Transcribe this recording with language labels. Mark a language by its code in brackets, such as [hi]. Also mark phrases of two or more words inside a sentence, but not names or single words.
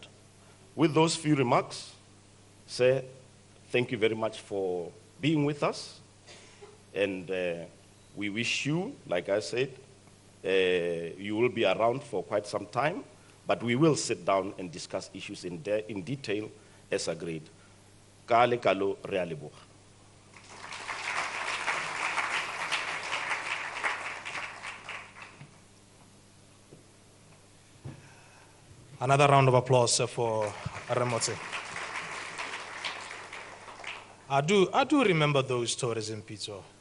[en] With those few remarks, sir, thank you very much for being with us, and we wish you, like I said, you will be around for quite some time, but we will sit down and discuss issues in detail as agreed. [tn] Kale kalo re a leboga. [en] Another round of applause for Ramotse. I do remember those tourism pizza.